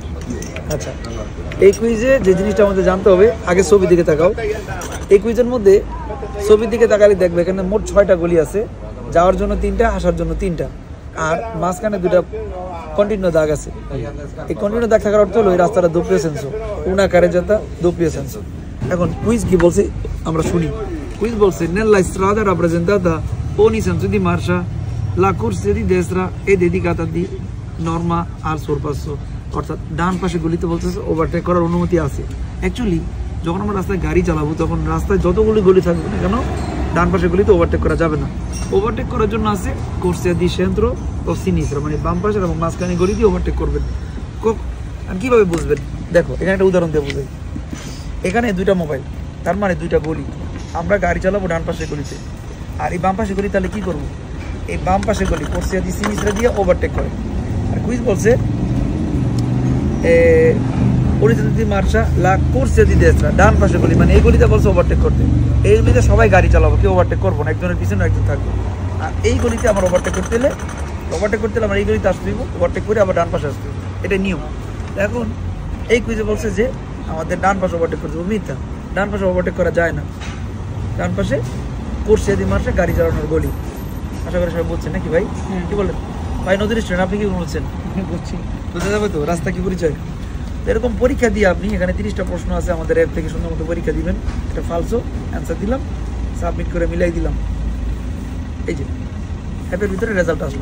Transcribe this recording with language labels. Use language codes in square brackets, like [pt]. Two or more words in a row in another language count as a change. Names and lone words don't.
[bn] আচ্ছা, এই কুইজে যে জিনিসটা আমাদের জানতে হবে, আগে ছবির দিকে তাকাও। এই কুইজের মধ্যে ছবির দিকে তাকালে দেখবে এখানে মোট 6টা গলি আছে, যাওয়ার জন্য 3টা, আসার জন্য 3টা, আর মাঝখানে 2টা কন্টিনিউ দাগ আছে। এই কন্টিনিউ দাগ থাকার অর্থ হলো এই রাস্তাটা [it] doppio senso, una carreggiata doppio senso। [bn] এখন কুইজ কি বলছে আমরা শুনি। কুইজ বলছে [it] nella strada rappresentata ogni senso di marcia la corsia di destra è dedicata di norma al sorpasso, [bn] অর্থাৎ ডান পাশে গলিতে বলতেছে ওভারটেক করার অনুমতি আছে। অ্যাকচুয়ালি যখন আমরা রাস্তায় গাড়ি চালাবো তখন রাস্তায় যতগুলি গলি থাকবে না কেন ডান পাশে গলিতে ওভারটেক করা যাবে না। ওভারটেক করার জন্য আছে [it] corsia di centro [bn] ও sinistra, মানে বাম পাশের এবং মাঝখানে গলি দিয়ে ওভারটেক করবেন। আর কীভাবে বুঝবেন দেখো, এখানে একটা উদাহরণ দিয়ে বুঝাই। এখানে 2টা মোবাইল, তার মানে 2টা গলি, আমরা গাড়ি চালাবো ডান পাশের গলিতে, আর এই বাম পাশের গলি তাহলে কী করবো, এই বাম পাশের গলি [it] corsia di sinistra [bn] দিয়ে ওভারটেক করে। আর কুইজ বলছে [it] orizzonte di marcia la corsia di destra, [bn] ডান পাশে গলি, মানে এই গলিতে বলছে ওভারটেক করতে। এই গলিতে সবাই গাড়ি চালাবো, কেউ ওভারটেক করবো না, একজনের পিছনে একজন থাকবে। আর এই গলিতে আমার ওভারটেক করতে হলে আমার এই গলিতে আসতে হইব, ওভারটেক করে আবার ডান পাশে আসতে হইব, এটা নিয়ম। এখন এই কুইজে বলছে যে আমাদের ডান পাশে ওভারটেক করতে হবে, মিথ্যা, ডান পাশে ওভারটেক করা যায় না। ডান পাশে [it] corsia di marcia [bn] গাড়ি চালানোর গলি। আশা করি সবাই বলছেন নাকি ভাই? কি বলেন ভাই? নদীর স্টুডেন্ট, আপনি কি বলছেন? বুঝছি, বুঝতে যাবে তো রাস্তা কি পরিচয়। এরকম পরীক্ষা দিয়ে আপনি এখানে 30টা প্রশ্ন আছে, আমাদের অ্যাপ থেকে সুন্দর মতো পরীক্ষা দিবেন। এটা ফালসো অ্যান্সার দিলাম, সাবমিট করে মিলাই দিলাম, এই যে অ্যাপের ভিতরে রেজাল্ট আসলো।